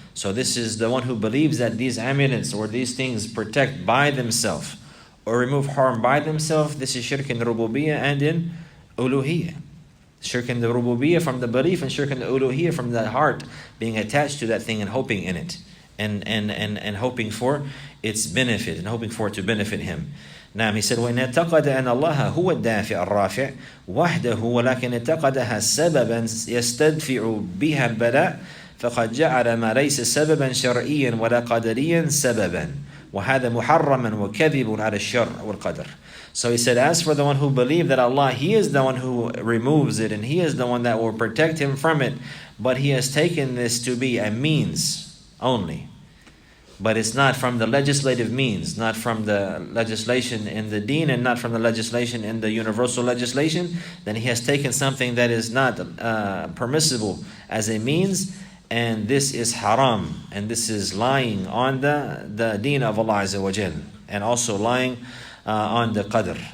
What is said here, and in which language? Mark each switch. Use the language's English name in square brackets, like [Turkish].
[English] So this is the one who believes that these amulets or these things protect by themselves or remove harm by themselves. This is shirk in rububiyyah and in uluhiyyah. Shirk in the rububiyyah from the belief, and shirk in the uluhiyyah from the heart being attached to that thing and hoping in it, and hoping for its benefit, and hoping for it to benefit him. Now he said, [Arabic] وَإِنْ اعتقد أن الله هو الدافع الرافع وحده ولكن اعتقدها سببا يستدفع بها البلاء فقد جعل ما ليس سببا شرعيا ولا قدريا سببا وهذا محرما وكذب على الشرع والقدر. [English] So he said, as for the one who believed that Allah, He is the one who removes it and He is the one that will protect him from it, but he has taken this to be a means only. but it's not from the legislative means, not from the legislation in the deen and not from the legislation in the universal legislation, then he has taken something that is not permissible as a means, and this is haram, and this is lying on the deen of Allah Azza wa Jal, and also lying on the qadr.